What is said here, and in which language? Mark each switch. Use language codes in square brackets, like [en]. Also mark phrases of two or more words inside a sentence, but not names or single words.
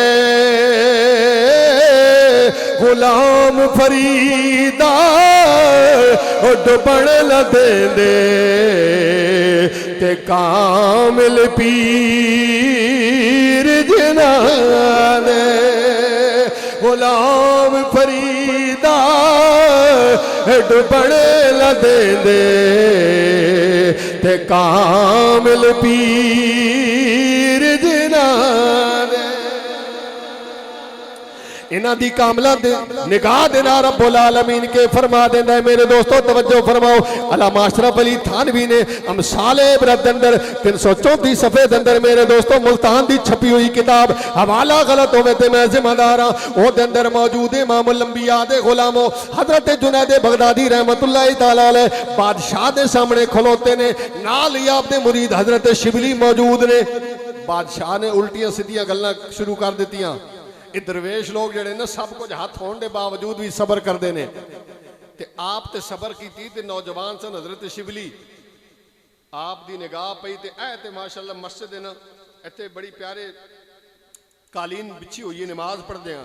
[pa] غلام فریدا ڈبن نہ دیندے تے کامل پیر جنہاں نے غلام فریدا ڈبن نہ دیندے تے کامل پیر جنہاں نے. انہاں دی کاملا دے نگاہ دے نال [ar] رب العالمين [pa] کے فرما دیندا ہے. میرے دوستو توجہ فرماؤ، علامہ اشرف علی تھانوی نے امثال عبرت اندر 334 صفحے دے اندر میرے دوستو ملتان دی چھپی ہوئی کتاب، حوالہ غلط ہووے تے میں ذمہ دار ہاں، او دے اندر موجود [ar] إمام الأنبياء [pa] دے غلامو حضرت جنید بغدادی [ar] رحمة الله تعالى عليه [pa] بادشاہ دے سامنے کھلوتے نے، نال ہی آپ دے مرید حضرت شبلی موجود نے. بادشاہ نے الٹیاں سیدھیاں گلاں شروع کر دتیاں. درویش لوگ جیہڑے نا [ur] سب کچھ ہاتھ ہونے کے باوجود بھی صبر کرتے ہیں [pa] تے آپ تے صبر کی تے نوجوان سن حضرت شبلی آپ دی نگاہ پئی تے اے تے ماشاءاللہ مسجد نا ایتھے [ur] بڑی پیارے قالین بچھی ہوئی ہے، نماز پڑھتے ہیں.